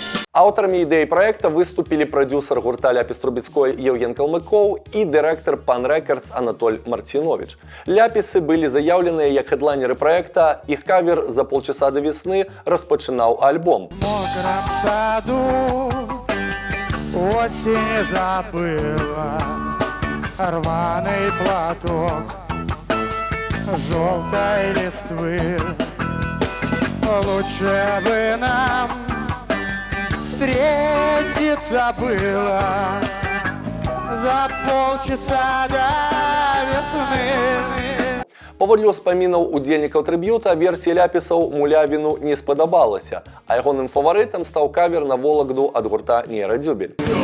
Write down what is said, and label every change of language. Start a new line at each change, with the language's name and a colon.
Belarusian: Аўтарамі ідэі праекта выступілі прадзюсар гурта Ляпіс Трубецкой Еўген Калмыкоў і дырэктар Pan Records Анатоль Мартинович. Ляпісы былі заяўленыя як хедлайнеры праекта, іх кавер «За полчаса до весны» распачынаў альбом.
Russian: В мокром саду осень забыла рваный платок желтой листвы. Лучше бы нам встретиться случиться было за полчаса до весны.
Belarusian: Паводле ўспамінаў удзельнікаў трыб'юта, версія ляпісаў Мулявіну не спадабалася, а ягоным фаварытам стаў кавер на Вологду ад гурта Нейрадзюбель.